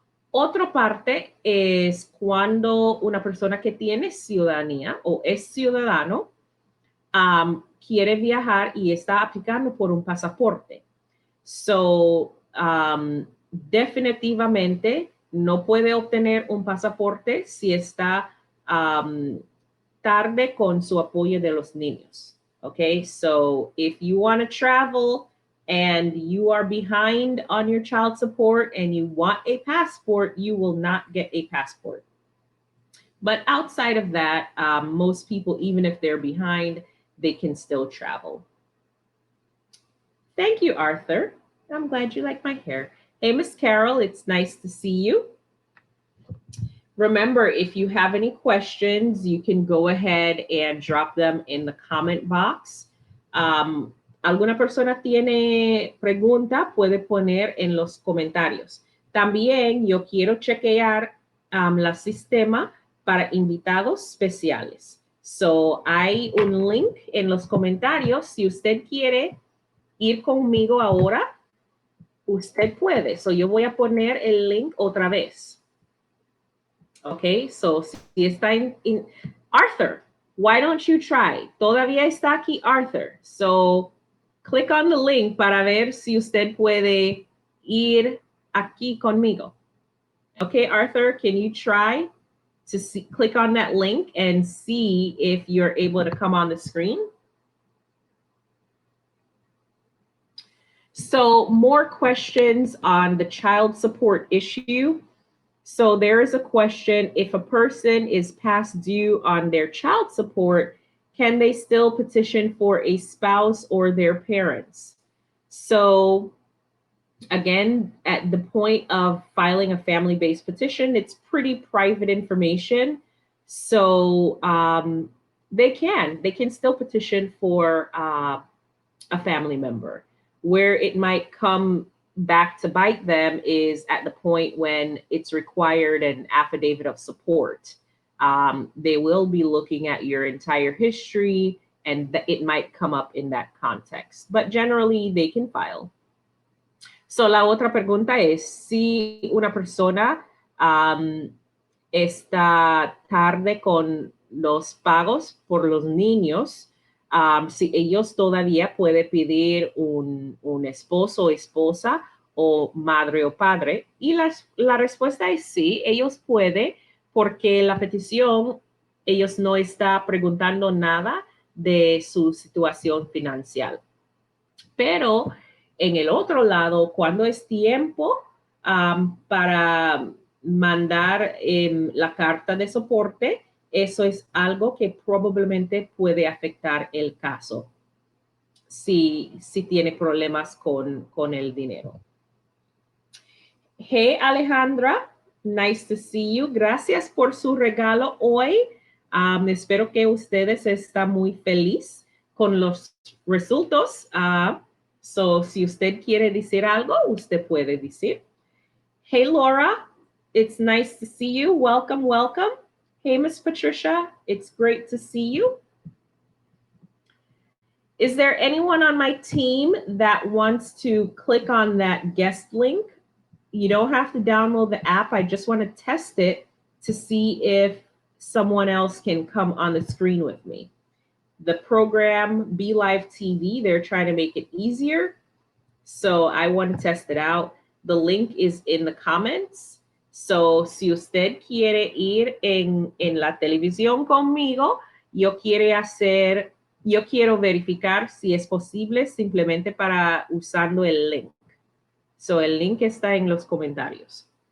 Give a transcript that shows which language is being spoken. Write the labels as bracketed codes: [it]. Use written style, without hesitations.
[es] Otra parte es cuando una persona que tiene ciudadanía o es ciudadano quiere viajar y está aplicando por un pasaporte. So, definitivamente no puede obtener un pasaporte si está tarde con su apoyo de los niños. [en] Okay, so if you want to travel and you are behind on your child support and you want a passport, you will not get a passport. But outside of that, most people, even if they're behind, they can still travel. Thank you, Arthur. I'm glad you like my hair. Hey, Miss Carol, it's nice to see you. Remember, if you have any questions, you can go ahead and drop them in the comment box. [es] Alguna persona tiene pregunta, puede poner en los comentarios. También yo quiero chequear la sistema para invitados especiales. So, hay un link en los comentarios. Si usted quiere ir conmigo ahora, usted puede. So, yo voy a poner el link otra vez. Okay, so si está en Arthur, [en] why don't you try? [es] Todavía está aquí Arthur. [en] So click on the link [es] para ver si usted puede ir aquí conmigo. [en] Okay, Arthur, can you try to click on that link and see if you're able to come on the screen? So more questions on the child support issue. So there is a question, if a person is past due on their child support, can they still petition for a spouse or their parents? So again, at the point of filing a family-based petition, it's pretty private information. So they can still petition for a family member. Where it might come back to bite them is at the point when it's required an affidavit of support. They will be looking at your entire history and it might come up in that context. But generally, they can file. [es] So la otra pregunta es si una persona está tarde con los pagos por los niños, si ellos todavía pueden pedir un esposo o esposa o madre o padre. Y la respuesta es sí, ellos pueden, porque la petición, ellos no están preguntando nada de su situación financiera. Pero en el otro lado, cuando es tiempo para mandar la carta de soporte, eso es algo que probablemente puede afectar el caso si tiene problemas con el dinero. [en] Hey, Alejandra, nice to see you. [es] Gracias por su regalo hoy. Espero que ustedes están muy felices con los resultados. So, si usted quiere decir algo, usted puede decir. [en] Hey, Laura, it's nice to see you. Welcome, welcome. Hey, Miss Patricia, it's great to see you. Is there anyone on my team that wants to click on that guest link? You don't have to download the app. I just want to test it to see if someone else can come on the screen with me. The program Be Live TV, they're trying to make it easier. So I want to test it out. The link is in the comments. [es] So si usted quiere ir en la televisión conmigo, yo quiero verificar si es posible simplemente para usando el link. So el link está en los comentarios.